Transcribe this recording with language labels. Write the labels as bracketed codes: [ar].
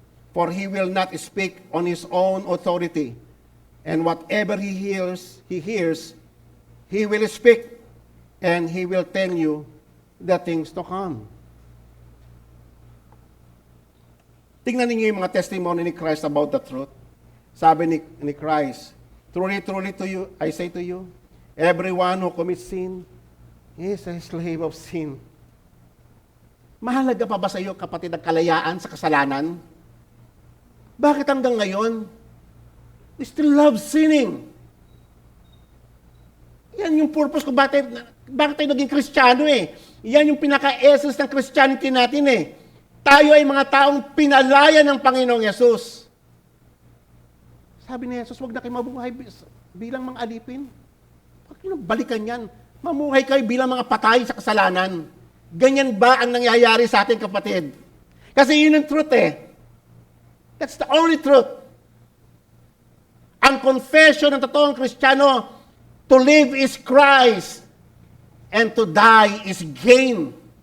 [en] For He will not speak on His own authority. And whatever He hears, He will speak, and He will tell you the things to come. [tl] Tingnan ninyo yung mga testimony ni Christ [en] about the truth. Sabi ni Christ, truly, truly to you, I say to you, everyone who commits sin is a slave of sin. [tl] Mahalaga pa ba sa iyo, kapatid, ang kalayaan sa kasalanan? Bakit hanggang ngayon, [en] we still love sinning? [tl] Yan yung purpose kung bakit tayo naging Kristiyano Yan yung pinaka-essence ng Christianity natin Tayo ay mga taong pinalaya ng Panginoong Yesus. Sabi ni Jesus, huwag na kayo mabuhay bilang mga alipin. Huwag nyo balikan yan. Mamuhay kayo bilang mga patay sa kasalanan. Ganyan ba ang nangyayari sa ating kapatid? Kasi yun ang truth [en] That's the only truth. [tl] Ang confession ng totoong Kristiyano, [en] to live is Christ, and to die is gain.